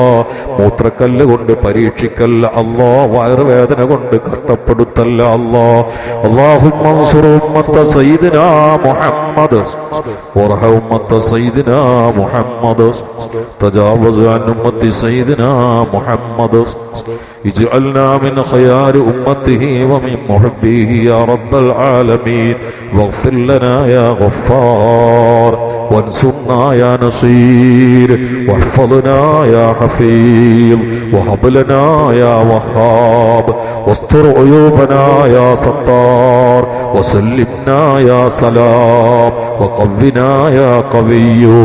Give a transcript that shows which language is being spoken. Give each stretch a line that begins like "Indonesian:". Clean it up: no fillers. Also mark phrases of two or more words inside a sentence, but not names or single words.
Malayalam: മൂത്രക്കല്ല് കൊണ്ട് പരീക്ഷിക്കല്ല അല്ലാ. വയറുവേദന കൊണ്ട് കഷ്ടപ്പെടുത്തല്ല അല്ലാ.
Arabic: اللهم انصر أمة سيدنا محمد وارحم أمة سيدنا محمد تجاوز عن أمة سيدنا محمد اجعلنا من خيار أمته ومن محبيه يا رب العالمين واغفر لنا يا غفار وانصرنا يا نصير واحفظنا يا حفيظ وهب لنا يا وهاب واستر عيوبنا يا ستار وسلمنا يا سلام وقونا يا قوي